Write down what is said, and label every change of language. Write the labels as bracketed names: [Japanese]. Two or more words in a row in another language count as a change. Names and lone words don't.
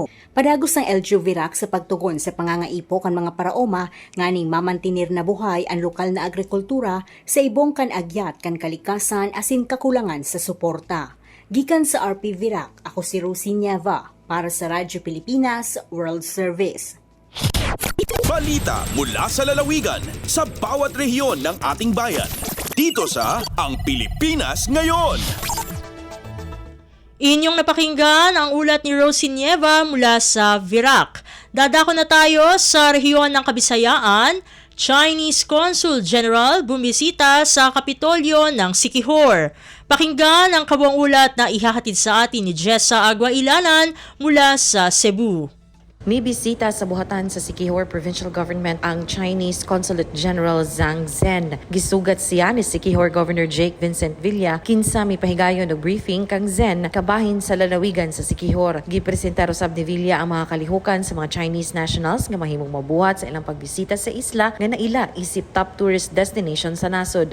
[Bikol] Padagos ng LGU Virac sa pagtugon sa pangangaipo kan mga paraoma, nganing mamantinir na buhay ang lokal na agrikultura sa ibong kan agyat kan kalikasan asin kakulangan sa suporta. Gikan sa RP Virac, ako si Rosie Nieva para sa Radyo Pilipinas World Service. [Filipino] Balita mula sa lalawigan sa bawat rehiyon ng ating bayan. Dito sa Ang Pilipinas Ngayon. Inyong napakinggan ang ulat ni Rosie Nieva mula sa Virac. Dadako na tayo sa rehiyon ng Kabisayaan. [English] Chinese Consul General [Filipino] bumisita sa Kapitolyo ng Siquijor. Pakinggan ang kabuang ulat na ihahatid sa atin ni Jessa Aguailanan mula sa Cebu. [Cebuano] May bisita sa buhatan sa Siquijor Provincial Government ang [English] Chinese Consulate General [Cebuano] Zhang Zhen. Gisugat siya ni Siquijor Governor Jake Vincent Villa kinsa may pahigayon og briefing kang Zhen kabahin sa lalawigan sa Siquijor. Gipresenta usab ni Villa ang mga kalihukan sa mga [English] Chinese nationals [Cebuano] nga mahimong mabuhat sa ilang pagbisita sa isla nga naila isip [English] top tourist destination [Cebuano] sa nasod.